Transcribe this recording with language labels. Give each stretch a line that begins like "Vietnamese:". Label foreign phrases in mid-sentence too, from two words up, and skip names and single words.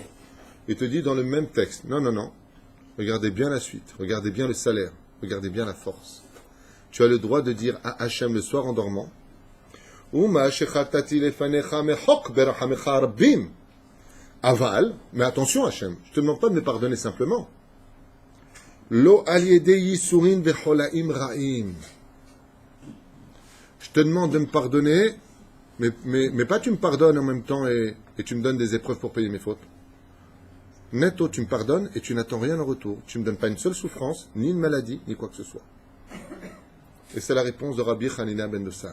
French: Il te dit dans le même texte, non, regardez bien la suite, regardez bien le salaire, regardez bien la force. Tu as le droit de dire à Hachem le soir en dormant, aval, mais attention Hachem, je te demande pas de me pardonner simplement.
Hebrew: לא על ידי יסורין וחלאים רעים.
French: Je te demande de me pardonner, mais pas tu me pardonnes en même temps et tu me donnes des épreuves pour payer mes fautes. Netto, tu me pardonnes et tu n'attends rien en retour. Tu ne me donnes pas une seule souffrance, ni une maladie, ni quoi que ce soit. Et c'est la réponse de Rabbi Hanina ben Dosa.